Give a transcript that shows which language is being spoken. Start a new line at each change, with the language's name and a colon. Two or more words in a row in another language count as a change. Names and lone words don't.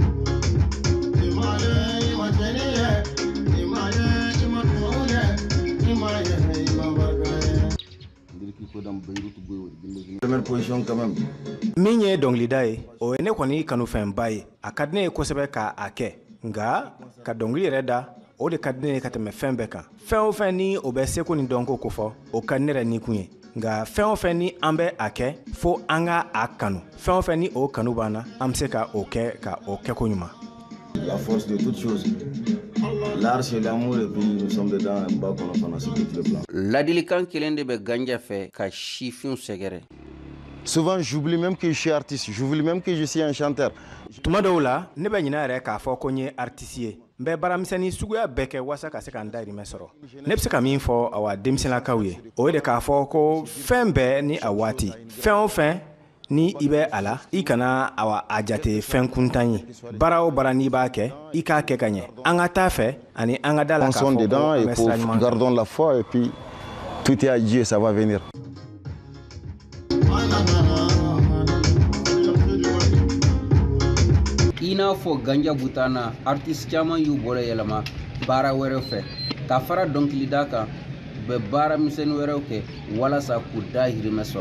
Bambara: Min ye dɔnkilida ye o ye ne kɔni kanufɛnba ye a ka di ne ye kosɛbɛ k'a kɛ nka ka dɔnkili yɛrɛ da o de ka di ne ye ka tɛmɛ fɛn bɛɛ kan fɛn o fɛn ni o bɛ seko ni dɔnko kofɔ o ka di ne yɛrɛ nikun ye nka fɛn o fɛn ni an bɛ a kɛ fo an ka a kanu fɛn o fɛn ni o kanu b'an na an bɛ se ka o kɛ ka o kɛko ɲuman.
French: La force de toute chose. L'art c'est l'amour et puis nous sommes dedans un bas qu'on a sur tout le plan.
Bambara: Ladilikan kelen de bɛ Gandia fɛ ka sifinw sɛgɛrɛ.
French: Souvent j'oublie même que je suis artiste, j'oublie même que je suis un chanteur.
Bambara: Tuma dɔw la ne bɛ ɲinɛ yɛrɛ k'a fɔ ko n ye artiste ye n bɛ baaramisɛnnin suguya bɛɛ kɛ walasa ka se ka n dahirimɛ sɔrɔ ne bɛ se ka min fɔ awa denmisɛnninlakaw ye o ye de k'a fɔ ko fɛn bɛɛ ni a waati fɛn o fɛn ni I bɛ a la I kana a jate fɛn kuntan ye baara o baara n'i b'a kɛ I k'a kɛ ka ɲɛ an ka taa fɛ ani an ka da la k'a fɔ ko an bɛ sira ɲuman kan.
French: Gardons la foi et puis tout est à Dieu, ça va venir.
Bambara: I n'a fɔ Gandia Butana artiste caman y'u bolo yɛlɛma baara wɛrɛw fɛ ka fara dɔnkilida kan u bɛ baara misɛnnin wɛrɛw kɛ walasa k'u dahirimɛ sɔrɔ.